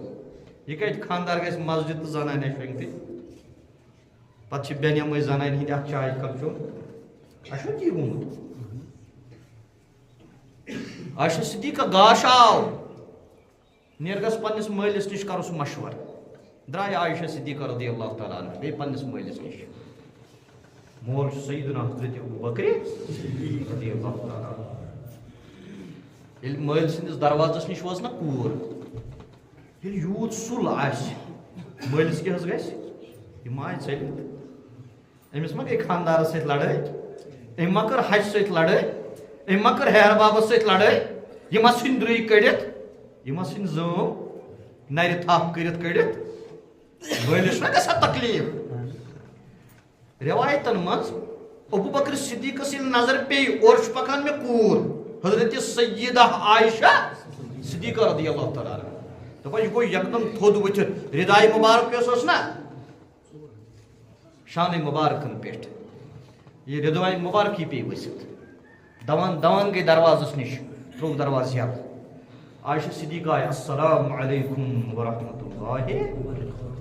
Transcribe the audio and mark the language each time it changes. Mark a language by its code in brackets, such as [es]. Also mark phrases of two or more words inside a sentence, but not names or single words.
[ks] یہِ کَتہِ خانٛدار گژھِ مسجد تہٕ زنانہِ آسہِ شۄنٛگتٕے. پتہٕ چھِ بیٚنیٚمٕے زنانہِ ہٕنٛدۍ اکھ چاے کپ چیوٚن. اَسہِ چھُنہٕ تی گوٚمُت. عائشہ صدیقہ گاش آو نیر گژھ پننِس مٲلِس نِش کرُس مشور. درٛاے عائشہ صدیقہ [ar] رضی اللہ تعالیٰ عنہ [ks] بیٚیہِ پننِس مٲلِس نِش. مول چھُ سیدنا حضرت ابوٗبکر [ar] رضی اللہ تعالیٰ عنہ. [ks] ییٚلہِ مٲلۍ سٕنٛدِس دروازس نِش وٲژ نا کوٗر, ییٚلہِ یوٗت سُل آسہِ مٲلِس کیٛاہ حظ گژھِ؟ یہِ ما آیہِ ژٔلِتھ. أمِس ما گٔے خانٛدارس سۭتۍ لڑٲے, أمۍ ما کٔر ہچہِ سۭتۍ لڑٲے, أمۍ ما کٔر ہیرٕ بابس سۭتۍ لڑٲے, یہِ ما ژھٕنۍ درٕے کٔڑِتھ, یہِ ما ژھٕنۍ زٲم نرِ تھپھ کٔرِتھ کٔڑِتھ. مٲلِس چھُنہ گژھان تکلیٖف. رٮ۪وایتن منٛز ابوٗبکر صدیقس ییٚلہِ نظر پیٚیہِ اورٕ چھُ پکان مےٚ کوٗر حضرت سیدہ عائشہ صدیقہ [ar] رضی اللہ تعالیٰ عنہ. [ks] دپان یہِ گوٚو یکدم تھوٚد ؤتھِتھ. ردایہِ مُبارک یۄس ٲس نا شانہِ مُبارکن پٮ۪ٹھ, یہِ ردایہِ مُبارکٕے پیٚیہِ ؤسِتھ. دوان دوان گٔے دروازس نِش, ترٛووُکھ دروازٕ یلہٕ. [ar] عائشہ صدیقہ آیہِ السلام علیکم ورحمۃ اللہ.